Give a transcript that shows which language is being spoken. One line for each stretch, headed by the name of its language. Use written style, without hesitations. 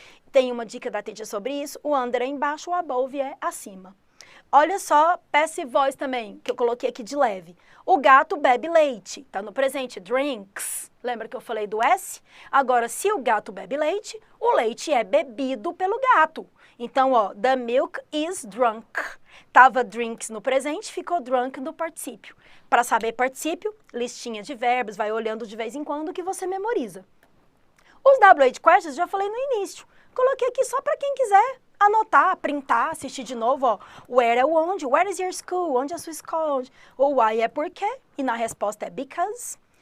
Portuguese: Tem uma dica da teacher sobre isso. O under é embaixo, o above é acima. Olha só, passive voice também, que eu coloquei aqui de leve. O gato bebe leite, tá no presente, drinks. Lembra que eu falei do S? Agora, se o gato bebe leite, o leite é bebido pelo gato. Então, ó,
English: the milk is drunk.
Portuguese: Tava drinks no presente, ficou drunk no particípio. Para saber particípio, listinha de verbos, vai olhando de vez em quando que você memoriza. Os WH questions já falei no início. Coloquei aqui só para quem quiser anotar, printar, assistir de novo, ó. Where é o onde,
English: where is your school,
Portuguese: onde é a sua escola, o why é porquê, e na resposta é because.